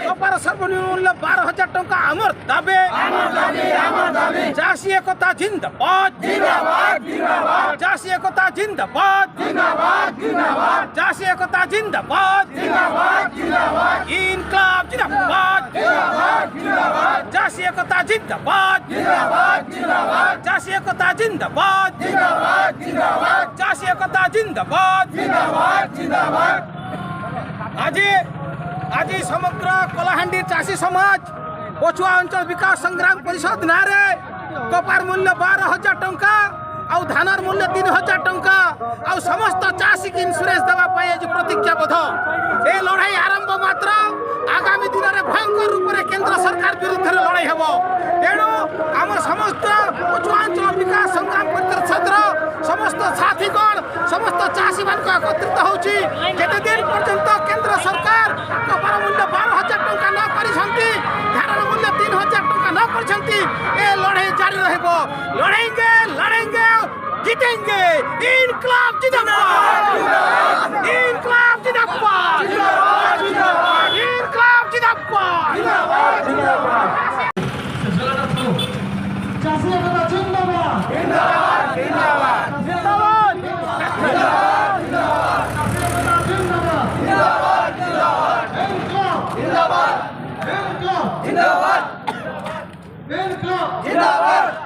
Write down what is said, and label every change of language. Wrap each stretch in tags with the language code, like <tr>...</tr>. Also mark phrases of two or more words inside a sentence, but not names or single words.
<or>କପାର ସର୍ବନିମ୍ନ ମୂଲ୍ୟ 12,000 ଟଙ୍କା ଆମର ଦାବି ଚାଷୀ ଏକତା ଜିନ୍ଦାବାଦ ଚାଷୀ ଏକତା ଜିନ୍ଦାବାଦ ଚାଷୀ ଏକତା ଜିନ୍ଦାବାଦ</or> <hi>इनकलाब जिंदाबाद</hi> <or>ଚାଷୀ ଏକତା ଜିନ୍ଦାବାଦ ଚାଷୀ ଏକତା ଜିନ୍ଦାବାଦ ଚାଷୀ ଏକତା ଜିନ୍ଦାବାଦ ଆଜି ସମଗ୍ର କଳାହାଣ୍ଡି ଚାଷୀ ସମାଜ ପଛୁଆ ଅଞ୍ଚଳ ବିକାଶ ସଂଗ୍ରାମ ପରିଷଦ ନାଁରେ କପାର ମୂଲ୍ୟ 12,000 ଟଙ୍କା ଆଉ ଧାନର ମୂଲ୍ୟ 3,000 ଟଙ୍କା ଆଉ ସମସ୍ତ ଚାଷୀକି ଇନ୍ସୁରାନ୍ସ ଦେବା ପାଇଁ ଆଜି ପ୍ରତିଜ୍ଞାବଦ୍ଧ ଏ ଲଢ଼ାଇ ଆରମ୍ଭ ମାତ୍ର ଆଗାମୀ ଦିନରେ ଭୟଙ୍କର ରୂପରେ କେନ୍ଦ୍ର ସରକାର ବିରୁଦ୍ଧରେ ଲଢ଼ାଇ ହେବ ତେଣୁ ଆମ ସମସ୍ତ ପଛୁଆଞ୍ଚଳ ବିକାଶ ସଂଗ୍ରାମ ପରିଷଦର ସମସ୍ତ ସାଥୀଗଣ ସମସ୍ତ ଚାଷୀମାନଙ୍କୁ ଏକତ୍ରିତ ହେଉଛି କେତେ ଦିନ ପର୍ଯ୍ୟନ୍ତ କେନ୍ଦ୍ର ସରକାର କପାର ମୂଲ୍ୟ 12,000 ଟଙ୍କା ନ କରିଛନ୍ତି ଧାନର ମୂଲ୍ୟ 3,000 ଟଙ୍କା ନ କରିଛନ୍ତି ଏ ଲଢ଼ାଇ ଜାରି ରହିବ</or> <hi>लड़ेंगे जीतेंगे इनकलाब जिंदाबाद इनकलाब जिंदाबाद इनकलाब जिंदाबाद चाषी एकता जिंदाबाद जिंदाबाद जिंदाबाद जिंदाबाद जिंदाबाद</hi>